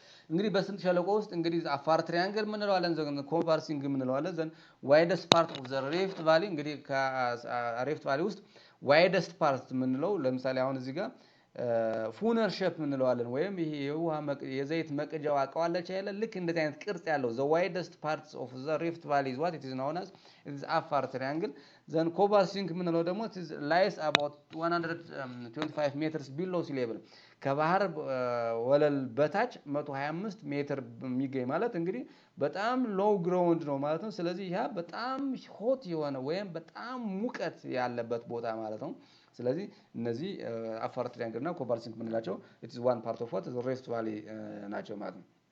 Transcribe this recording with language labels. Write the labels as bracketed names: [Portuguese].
[Amharic] እንግዲህ በስምጥ ሸለቆ ውስጥ እንግዲህ አፋር ትሪያንግል የምንለው አለ፣ ዘን ኮንቨርሲንግ የምንለው አለ። ዘን [English] ዋይደስት ፓርት ኦፍ ዘ ሪፍት ቫሊ [Amharic] እንግዲህ ከሪፍት ቫሊ ውስጥ ዋይደስት ፓርት የምንለው ለምሳሌ አሁን እዚህ ጋር ፉነር ሼፕ እንለዋለን ወይም ይሄ የዘይት መቅጃው አቀዋለች አይደለ? ልክ እንደዚህ አይነት ቅርጽ ያለው [English] the widest parts of the rift valley is what it is known as it is Afar triangle. [Amharic] then ኮቫርሲንግ የምንለው ደግሞ [English] it is lies about 125 meters below sea level [Amharic] ከባህር ወለል በታች 125 ሜትር የሚገኝ ማለት እንግዲህ በጣም ሎው ግራውንድ ነው ማለት ነው። ስለዚህ ያ በጣም ሆት የሆነ ወይም በጣም ሙቀት ያለበት ቦታ ማለት ነው። ስለዚህ እነዚህ አፋር ትሪያንግል እና ኮቫርሲንግ የምንላቸው [English] it is one part of what the rift valley [Amharic] ናቸው ማለት ነው።